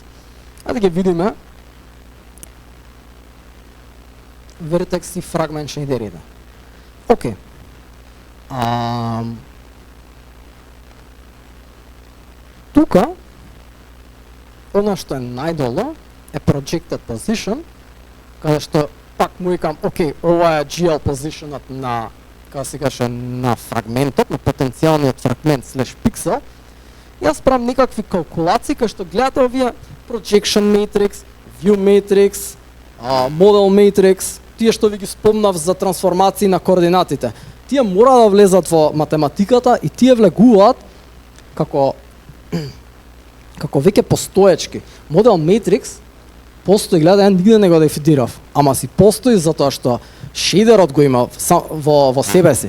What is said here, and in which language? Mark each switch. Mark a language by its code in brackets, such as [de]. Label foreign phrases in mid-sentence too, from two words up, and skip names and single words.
[mk] Ајде ги видиме vertex и fragment шейдерите. Океј. Тука она што е најдолу е [en] projected position, [mk] каде што пак му викам, океј, ова е GL positionот на, како се каже, на фрагментот, на потенцијалниот фрагмент слеш пиксел. Јас правам некакви калкулации кај што гледате овие [en] projection matrix, view matrix, model matrix, [mk] тие што ви ги спомнав за трансформации на координатите. Тие мора да влезат во математиката и тие влегуваат како веќе постоечки. [en] Model matrix [mk] постои, гледа, нигде не го дефинирав, ама си постои затоа што шейдерот го има во себе си.